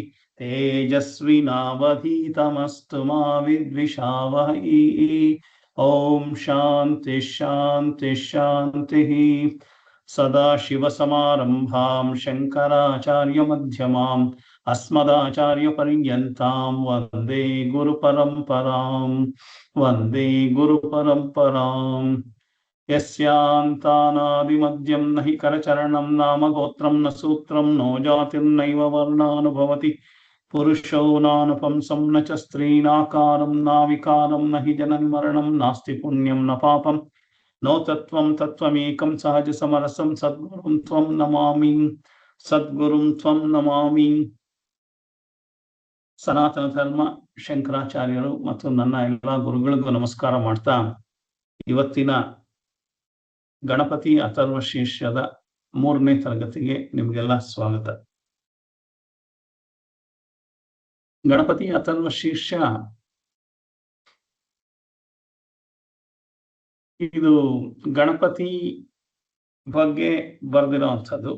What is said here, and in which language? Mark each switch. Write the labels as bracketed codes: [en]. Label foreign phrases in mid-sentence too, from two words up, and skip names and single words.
[sa] ತೇಜಸ್ವಿನಾವಧೀತಮಸ್ತು ಮಾ ವಿದ್ವಿಷಾವಹೈ. ಓಂ ಶಾಂತಿ ಶಾಂತಿ ಶಾಂತಿ. ಸದಾಶಿವಸಮಾರಂಭಾಂ ಶಂಕರಾಚಾರ್ಯಮಧ್ಯಮಾಂ ಅಸ್ಮದಾಚಾರ್ಯಪರ್ಯಂತಾಂ ವಂದೇ ಗುರುಪರಂಪರಾಂ ವಂದೇ ಗುರುಪರಂಪರಾಂ. ಯಸ್ಯಾಂತಾನಾದಿಮದ್ಯಂ ನ ಹಿ ಕರಚರಣಂ ನಾಮ ಗೋತ್ರಂ ನ ಸೂತ್ರಂ ನೋ ಜಾತಿರ್ನೈವ ವರ್ಣಾನುಭವತಿ ಪುರುಷೋ ನಾನುಪಂಸಂ ನ ಚ ಸ್ತ್ರೀನಾಕಾರಂ ನಾವಿಕಾರಂ ನ ಹಿ ಜನನಿ ಮರಣಂ ನಾಸ್ತಿ ಪುಣ್ಯಂ ನ ಪಾಪಂ ನೋ ತತ್ವಂ ತತ್ವಮೇಕಂ ಸಹಜ ಸಮರಸಂ ಸದ್ಗುರುಂ ತ್ವಂ ನಮಾಮಿ ಸದ್ಗುರುಂ ತ್ವಂ ನಮಾಮಿ. [kn] ಸನಾತನ ಧರ್ಮ ಶಂಕರಾಚಾರ್ಯರು ಮತ್ತು ನನ್ನ ಎಲ್ಲ ಗುರುಗಳಿಗೂ ನಮಸ್ಕಾರ ಮಾಡ್ತಾ ಇವತ್ತಿನ ಗಣಪತಿ ಅಥರ್ವ ಶೀರ್ಷದ 3ನೇ ತರಗತಿಗೆ ನಿಮಗೆಲ್ಲ ಸ್ವಾಗತ. ಗಣಪತಿ ಅಥರ್ವ ಶೀರ್ಷ ಇದು ಗಣಪತಿ ಬಗ್ಗೆ ಬರೆದಿರುವಂಥದ್ದು.